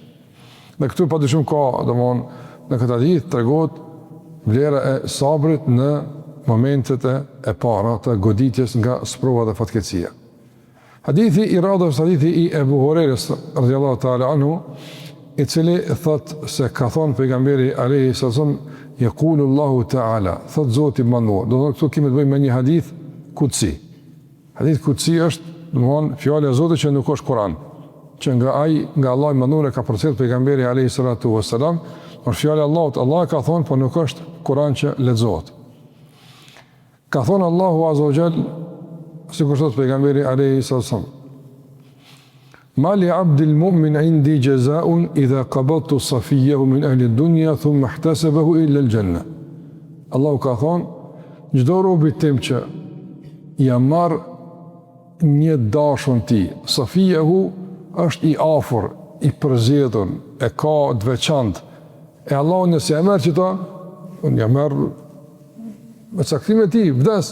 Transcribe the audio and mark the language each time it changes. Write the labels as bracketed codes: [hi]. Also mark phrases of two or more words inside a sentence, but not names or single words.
[sq] Dhe këtu padyshim ka, domthonë në këtë hadith tregohet vlera e sabrit në momentet e para të goditjes nga sprova dhe fatkeqësia. Hadithi i radhës, hadithi i Ebu Hurajrës [ar] رضي الله تعالى عنه, [sq] i cili thot se ka thonë pejgamberi [ar] عليه السلام، يقول الله تعالى, [sq] thot Zoti i Madhëruar. Do të thotë këtu kemi të bëjmë me një hadith kutsi. Hadith kutsi është, domthonë, fjala e Zotit që nuk është Kur'an, që nga Allahu i Madhëruar ka përcjell pejgamberi [ar] عليه الصلاة والسلام, [sq] por fjala e Allahut, Allah ka thonë, por nuk është Kur'an që lexohet. Ka thonë Allahu [ar] عز وجل, [sq] sikur thot pejgamberi [ar] عليه السلام, ما لعبد المؤمن عندي جزاء إذا قبضت صفيه من أهل الدنيا ثم احتسبه إلا الجنة. [sq] Allahu ka thonë, çdo robi tim që ja marr një dashun ti, safiyahu është i afër, i përzgjedhur, e ka të veçantë. E Allahu nëse ja merr çto, unë ja merr me caktimin e tij, vdes.